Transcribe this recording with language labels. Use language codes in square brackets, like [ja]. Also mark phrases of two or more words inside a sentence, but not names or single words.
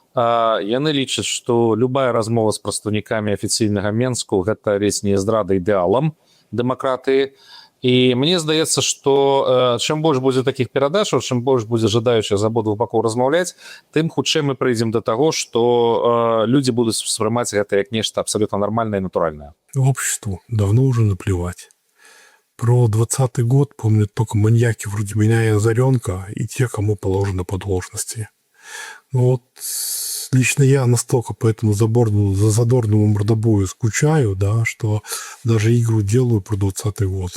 [be] Яны лічаць, што любая размова з прадстаўнікамі афіцыйнага Менску – гэта весь не здрада ідэалам дэмакратыі. І мне здаецца, што чым больш будзе такіх перадачаў, чым больш будзе жадаючых з абодвух бакоў размаўляць, тым хутчэй мы прыйдзем да таго, што людзі будуць спрымаць гэта як нешта абсалютна нармальнае і натуральнае. [ru] Обществу давно уже наплевать. Про 20-й год помнят только маньяки вроде меня и Озаренка и те, кому положено по должности. Но вот лично я настолько по этому задорному мордобою скучаю, да, что даже игру делаю про 20-й год.